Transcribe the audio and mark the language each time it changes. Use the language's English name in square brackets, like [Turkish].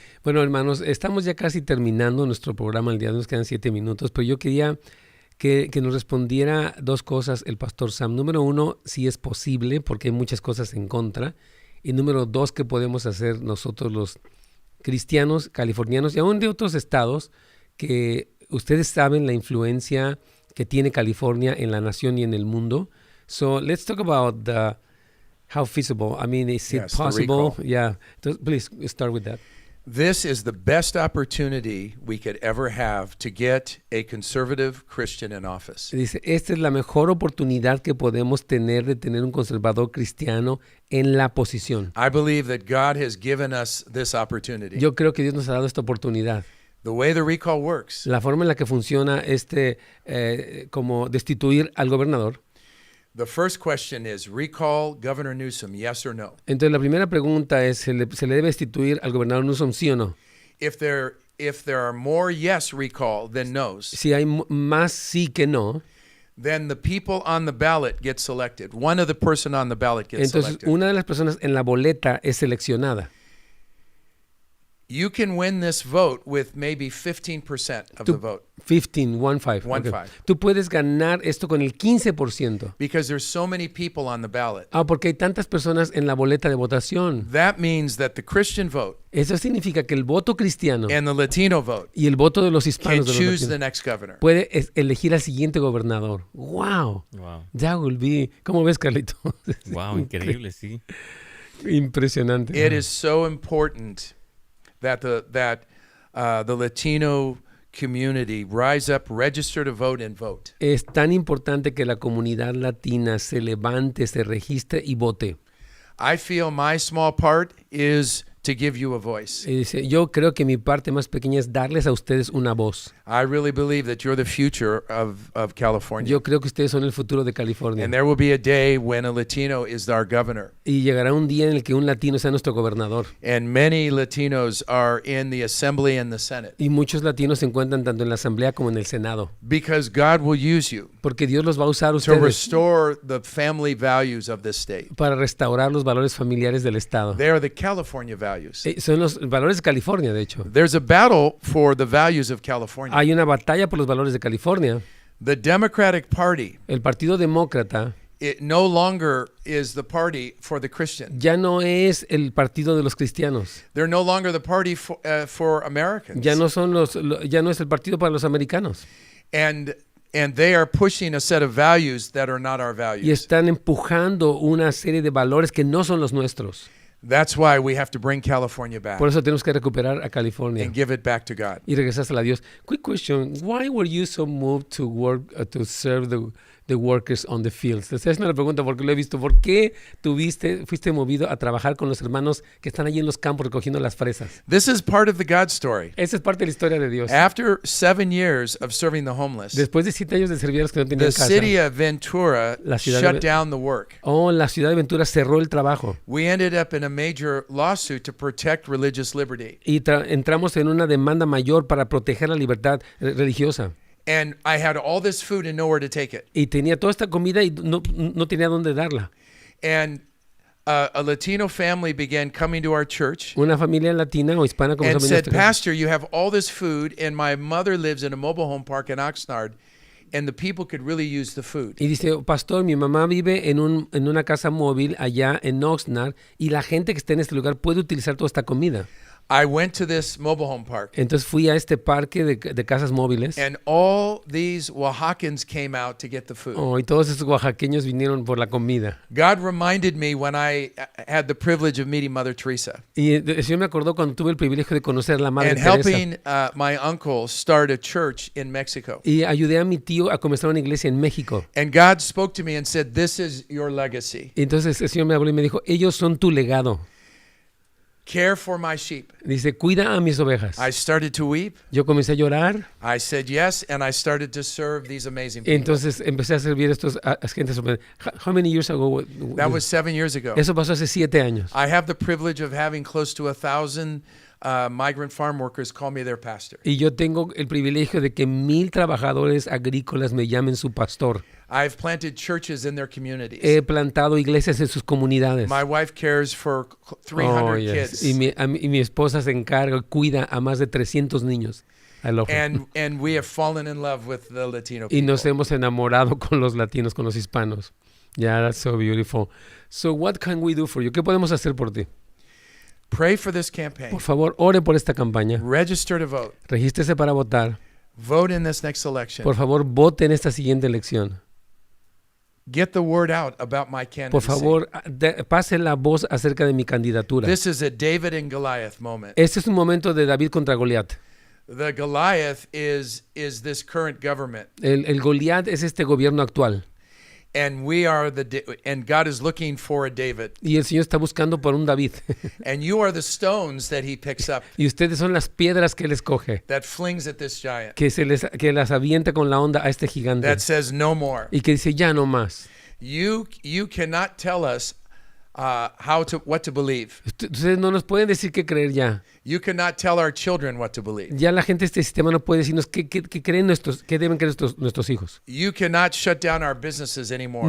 [Spanish] Bueno, hermanos, estamos ya casi terminando nuestro programa el día de hoy, nos quedan 7 minutos, pero yo quería que nos respondiera 2 cosas el Pastor Sam. Número 1, si es posible, porque hay muchas cosas en contra. Y número 2, ¿qué podemos hacer nosotros los cristianos, californianos y aún de otros estados que ustedes saben la influencia que tiene California en la nación y en el mundo? [English] So, let's talk about how feasible. I mean, is it possible? Yeah. Please start with that. This is the best opportunity we could ever have to get a conservative Christian in office. [Spanish] Dice, esta es la mejor oportunidad que podemos tener de tener un conservador cristiano en la posición. [English] I believe that God has given us this opportunity. [Spanish] Yo creo que Dios nos ha dado esta oportunidad. [English] The way the recall works. [Spanish] La forma en la que funciona como destituir al gobernador. [English] The first question is, recall Governor Newsom, yes or no? [Spanish] Entonces la primera pregunta es, ¿se le debe destituir al gobernador Newsom, sí o no? [English] If there are more yes recall than no's, [Spanish] Si hay más sí que no, [English] then the people on the ballot get selected. One of the person on the ballot gets [Spanish] entonces [English] selected. [Spanish] una de las personas en la boleta es seleccionada. [English] You can win this vote with maybe 15% of the vote. 15. Okay. [Spanish] Tú puedes ganar esto con el 15%. [English] Because there's so many people on the ballot. [Spanish] Porque hay tantas personas en la boleta de votación. [English] That means that the Christian vote [Spanish] Eso significa que el voto cristiano [English] and the Latino vote [Spanish] y el voto de los [English] can [Spanish] hispanos de los [English] choose [Spanish] latinos [English] the next governor. [Spanish] puede elegir al siguiente gobernador. [English] ¡Wow! That will be... [Spanish] ¿Cómo ves, Carlito? Wow, increíble, sí. Impresionante. [English] It is so important that the Latino community rise up, register to vote and vote. [Spanish] Es tan importante que la comunidad latina se levante, se registre y vote. [English] I feel my small part is to give you a voice. [Spanish] Yo creo que mi parte más pequeña es darles a ustedes una voz. [English] I really believe that you're the future of California. [Spanish] Yo creo que ustedes son el futuro de California. [English] And there will be a day when a Latino is our governor. [Spanish] Y llegará un día en el que un latino sea nuestro gobernador. [English] And many Latinos are in the Assembly and the Senate. [Spanish] Y muchos latinos se encuentran tanto en la Asamblea como en el Senado. [English] Because God will use you. [Spanish] Porque Dios los va a usar a [English] to [Spanish] ustedes [English] restore the family values of this state. [Spanish] para restaurar los valores familiares del Estado. [English] They are the California values. [Spanish] Son los valores de California, de hecho. [English] There's a battle for the values of California. [Spanish] Hay una batalla por los valores de California. [English] The Democratic Party, [Spanish] El Partido Demócrata [English] it no longer is the party for the Christian. [Spanish] ya no es el partido de los cristianos. [English] They're no longer the party for Americans. [Spanish] Ya no es el partido para los americanos. [English] And they are pushing a set of values that are not our [Spanish] Y [English] values. [Spanish] están empujando una serie de valores que no son los nuestros. [English] That's why we have to bring California back [Spanish] Por eso tenemos que recuperar a California [English] and give it back to God. [Spanish] y regresársela a Dios. [English] Quick question, why were you so moved to work to serve the workers on the fields? [Spanish] Esa es una pregunta porque lo he visto. ¿Por qué fuiste movido a trabajar con los hermanos que están allí en los campos recogiendo las fresas? [English] This is part of the God story. [Spanish] Esa es parte de la historia de Dios. [English] After 7 years of serving the homeless, [Spanish] Después de 7 años de servir a los que no tenían [English] the [Spanish] casa, [English] city of Ventura [Spanish] La ciudad de [English] shut down the work. [Spanish] la ciudad de Ventura cerró el trabajo [English] We ended up in a major lawsuit to protect religious liberty. [Spanish] y entramos en una demanda mayor para proteger la libertad religiosa. [English] And I had all this food and nowhere to take it. [Spanish] Y tenía toda esta comida y no tenía dónde darla. [English] And a Latino family began coming to our church [Spanish] Una familia latina o hispana [English] and said, Pastor, you have all this food and my mother lives in a mobile home park in Oxnard and the people could really use the food. [Spanish] Y dice, pastor, mi mamá vive en una casa móvil allá en Oxnard y la gente que está en este lugar puede utilizar toda esta comida. [English] I went to this mobile home park. [Spanish] Entonces fui a este parque de casas móviles. [English] And all these Oaxacans came out to get the food. [Spanish] Y todos esos oaxaqueños vinieron por la comida. [English] God reminded me when I had the privilege of meeting Mother Teresa. [Spanish] Y el Señor me acordó cuando tuve el privilegio de conocer a la Madre [English] And [Spanish] Teresa. [English] helping my uncle start a church in Mexico. [Spanish] Y ayudé a mi tío a comenzar una iglesia en México. [English] And God spoke to me and said, "This is your legacy. [Spanish] Y entonces el Señor me habló y me dijo, ellos son tu legado. [English] Care for my sheep." [Spanish] Dice, cuida a mis ovejas. [English] I started to weep. [Spanish] Yo comencé a llorar. [English] I said yes, and I started to serve these amazing people. [Spanish] Entonces empecé a servir a estos a gente sorprendente. [English] How many years ago? That was 7 years ago. [Spanish] Eso pasó hace 7 años. [English] I have the privilege of having close to 1,000 migrant farm workers call me their pastor. [Spanish] Y yo tengo el privilegio de que 1,000 trabajadores agrícolas me llamen su pastor. [English] I've planted churches in their communities. [Spanish] He plantado iglesias en sus comunidades. [English] My wife cares for 300 kids. [Spanish] Y mi esposa se encarga, cuida a más de 300 niños. [English] I love her. And we have fallen in love with the Latino people. [Spanish] Y nos hemos enamorado con los latinos, con los hispanos. [English] Yeah, that's so beautiful. So what can we do for you? [Spanish] ¿Qué podemos hacer por ti? [English] Pray for this campaign. [Spanish] Por favor, ore por esta campaña. [English] Register to vote. [Spanish] Regístrese para votar. [English] Vote in this next election. [Spanish] Por favor, vote en esta siguiente elección. [English] Get the word out about my candidacy. [Spanish] Por favor, pase la voz acerca de mi candidatura. [English] This is a David and Goliath moment. [Spanish] Este es un momento de David contra Goliat. [English] The Goliath is this current government. [Spanish] El Goliat es este gobierno actual. [English] And we are and God is looking for a David. [Spanish] Y el Señor está buscando por un David. [English] And you are the stones that he picks up. [Spanish] Y ustedes son las piedras que él escoge. [English] That flings at this giant. [Spanish] Que las avienta con la onda a este gigante. [English] That says no more. [Spanish] Y que dice ya no más. [English] You cannot tell us what to believe. [Spanish] Ustedes no nos pueden decir qué creer ya. [English] You cannot tell our children what to believe. [Spanish] Ya la gente de este sistema no puede decirnos qué deben creer nuestros hijos. [English] You cannot shut down our businesses anymore.